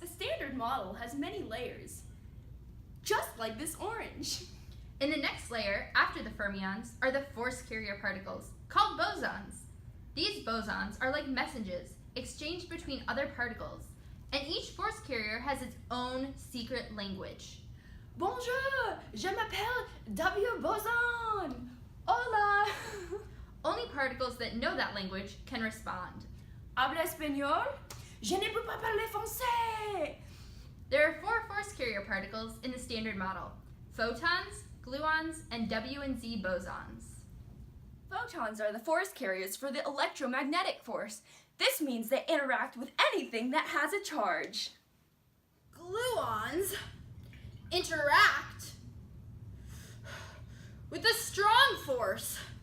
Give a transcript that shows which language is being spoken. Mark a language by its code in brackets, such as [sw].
[en] The Standard Model has many layers, just like this orange. In the next layer, after the fermions, are the force carrier particles, called bosons. These bosons are like messages exchanged between other particles, and each force carrier has its own secret language. [fr] Bonjour, je m'appelle W boson. [es] Hola. [en] Only particles that know that language can respond. [es] Habla español? [fr] Je ne peux pas parler français. [en] There are 4 force carrier particles in the Standard Model: photons, gluons, and W and Z bosons. Photons are the force carriers for the electromagnetic force. This means they interact with anything that has a charge. Gluons interact with a strong force.